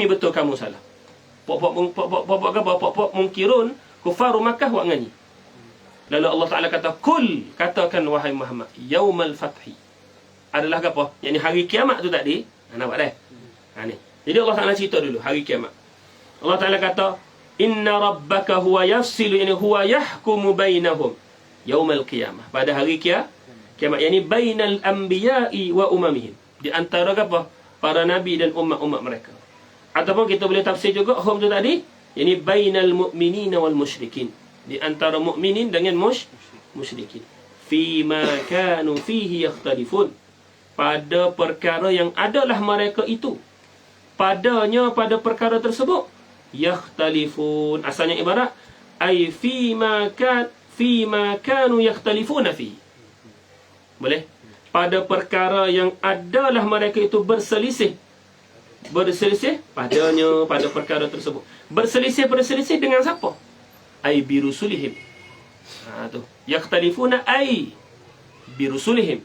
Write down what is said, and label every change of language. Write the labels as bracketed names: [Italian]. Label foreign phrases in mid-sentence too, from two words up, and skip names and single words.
[Malay] Kami betul, kamu salah. Puak-puak mungkirun, Kufaru Makkah buat ngani. Lalu Allah Ta'ala kata, kul, katakan wahai Muhammad, [Arabic] يوم الفتح. [Malay] Adalah apa? Yang ni hari kiamat tu tadi. Nampak dah? Ni. Jadi Allah Ta'ala cerita dulu, hari kiamat. Allah Ta'ala kata, [Arabic] إن ربك هو يفصل يعني هو يحكم بينهم يوم القيامة. [Malay] Pada hari kiamat. [Arabic] يعني بين الأنبياء وأممهم. [Malay] Di antara apa? Para nabi dan umat-umat mereka. Ataupun kita boleh tafsir juga hum tu tadi, [Arabic] يعني بين المؤمنين والمشركين. [Malay] Di antara mukminin dengan musyrikin. [Arabic] فيما كانوا فيه يختلفون. [Malay] Pada perkara yang adalah mereka itu. Padanya pada perkara tersebut yakhtalifun. Asalnya ibarat [Arabic] أي فيما كانوا يختلفون في. [Malay] Boleh? Pada perkara yang adalah mereka itu berselisih padanya pada perkara tersebut. Berselisih dengan siapa? [Arabic] أي برسلهم. Tu. يختلفون أي برسلهم.